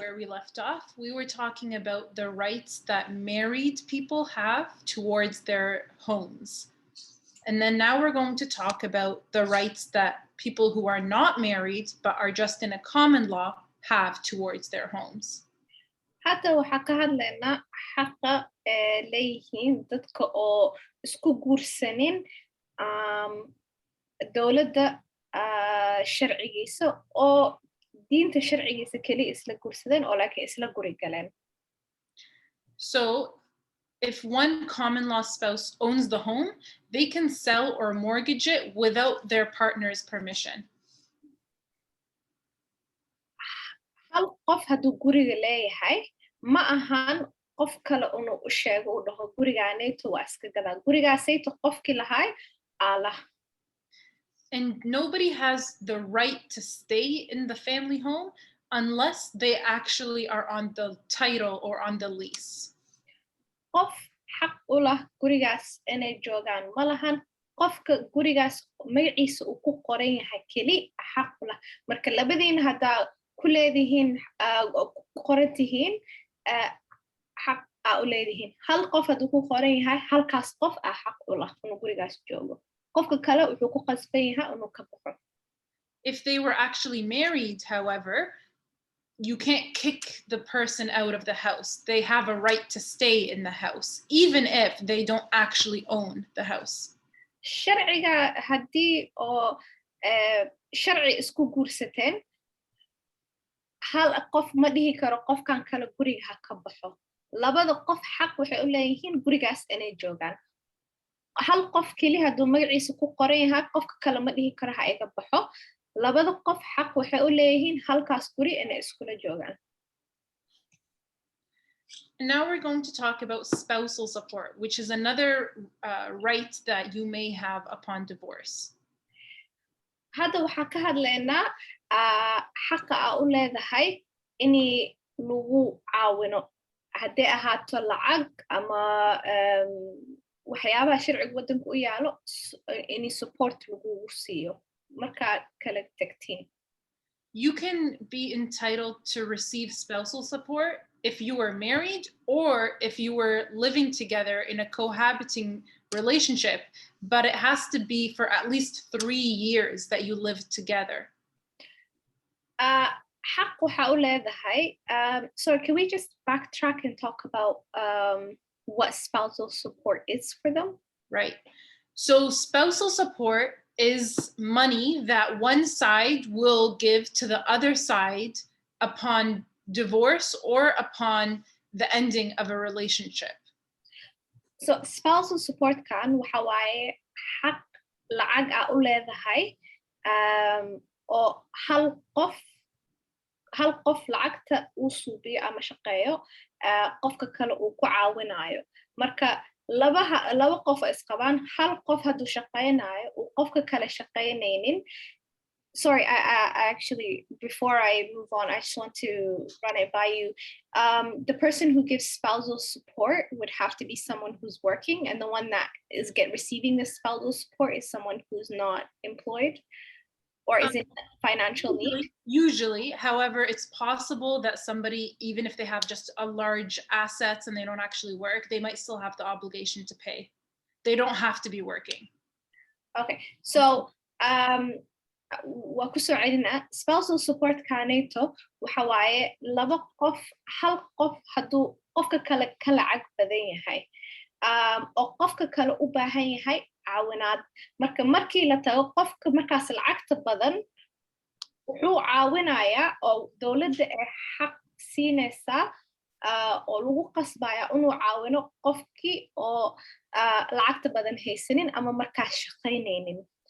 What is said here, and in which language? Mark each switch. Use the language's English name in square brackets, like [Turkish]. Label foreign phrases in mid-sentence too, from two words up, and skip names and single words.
[English] where we left off, we were talking about the rights that married people have towards their homes. And then now we're going to talk about the rights that people who are not married but are just in a common law have towards their homes. [Somali] Hadda waxaa ka hadlaynaa xaqa leeyihiin dadka oo isku guursanin dowladda sharcigiisa oo diinta sharcigiisa kaliya isla guursadeen oo laakiin isla guri galeen. [English] So if one common law spouse owns the home, they can sell or mortgage it without their partner's permission. [Somali] Hal qof hadduu guriga leeyahay ma ahan qof kale inuu u sheego u dhaho gurigaanayto waa iska gadaa gurigaasayto qofkii lahay aalah. [English] And nobody has the right to stay in the family home unless they actually are on the title or on the lease. [Somali] Qof xaq u lah gurigaas inay joogaan ma lahan qofka gurigaas magaciisa uu ku qoran yahay keli xaq u lah marka labadiina haddaa ku leedihiin qoran tihiin xaq aa u leedihiin hal qof hadduu ku qoran yahay halkaas qof aa xaq u lah inuu gurigaas joogo qofka kale wuxuu ku qasban yahay inuu ka baxo. [English] If they were actually married, however, you can't kick the person out of the house. They have a right to stay in the house, even if they don't actually own the house. [Somali] Sharciga haddii oo sharci isku guursateen hal qof ma dhihi karo qofkan kale guriga ha ka baxo labada qof xaq waxay u leeyihiin gurigaas inay joogaan hal qof keli hadduu magaciisa ku qoran yahay qofka kale ma dhihi karo ha iga baxo labada qof xaq waxay u leeyihiin halkaas guri inay iskula joogaan. [English] And now we're going to talk about spousal support, which is another right that you may have upon divorce. [Somali] hadda waxaan ka hadlaynaa xaqa aa u leedahay inay lagu caawino hadday ahaato lacag ama waxyaabaha sharciga waddanka u yaalo inay support lagugu siiyo markaad kala tagtiin. [English] You can be entitled to receive spousal support if you were married or if you were living together in a cohabiting relationship, but it has to be for at least 3 years that you live together. [Somali] xaq waxa u leedahay. [English] Sorry, can we just backtrack and talk about what spousal support is for them? Right. So spousal support is money that one side will give to the other side upon divorce or upon the ending of a relationship. So spousal support [Somali] kan waxa waaye xaq lacag aa u leedahay oo hal qof lacagta uu suubiyo ama shaqeeyo qofka kale uu ku caawinayo marka laba qof isqabaan hal qof hadduu shaqeynayo uu qofka kale shaqeynaynin. [English] Sorry, I actually, before I move on, I just want to run it by you. The person who gives spousal support would have to be someone who's working, and the one that is receiving the spousal support is someone who's not employed or is in financial need. Usually, however, it's possible that somebody, even if they have just a large assets and they don't actually work, they might still have the obligation to pay. They don't have to be working. Okay, so [Somali] waa ku soo celinaa [English] spousal support [Somali] kaanayto waxa waaye hal qof hadduu qofka kale ka lacag badan yahay oo qofka kale u baahan yahay caawinaad markii la tago qofka markaas lacagta badan wuxuu caawinayaa oo dowladda ay xaq siinaysaa oo lagu qasbaya inuu caawino qofkii oo lacagta badan haysanin ama markaas shaqaynaynin.